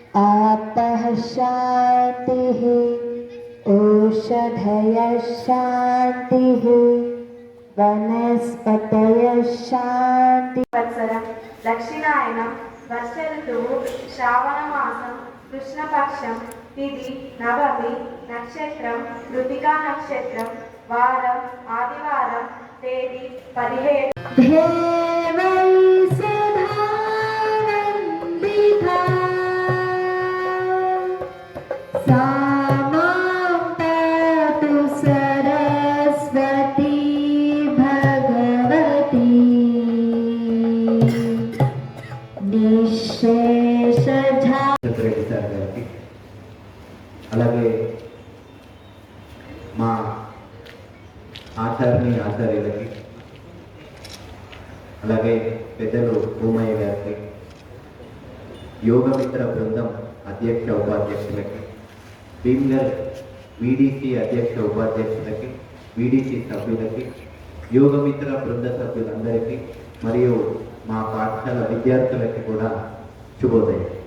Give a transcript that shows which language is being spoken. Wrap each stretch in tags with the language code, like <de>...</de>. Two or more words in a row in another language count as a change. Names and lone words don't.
<sa>आपः शान्तिः ओषधयः शान्तिः शान्तिः वनस्पतयः शान्तिः</sa> <te>సంవత్సరం దక్షిణాయనం వర్ష ఋతువు శ్రావణ మాసం కృష్ణపక్షం తిథి నవమి నక్షత్రం కృతికా నక్షత్రం వారం ఆదివారం తేదీ 17</te> <sa>देवै सुधावन्दिता सा मां पातु सरस्वती भगवती निःशेषझा</sa> <te>రెడ్డి సార్ గారికి, అలాగే మా ఆచార్యులకి, అలాగే పెద్దలు భూమయ్య గారికి, యోగమిత్ర బృందం అధ్యక్ష ఉపాధ్యక్షులకి, భీమ్గల్ వీడీసీ అధ్యక్ష ఉపాధ్యక్షులకి, వీడీసీ సభ్యులకి, యోగమిత్ర బృంద సభ్యులందరికీ మరియు మా పాఠశాల విద్యార్థులకి కూడా శుభోదయం.</te>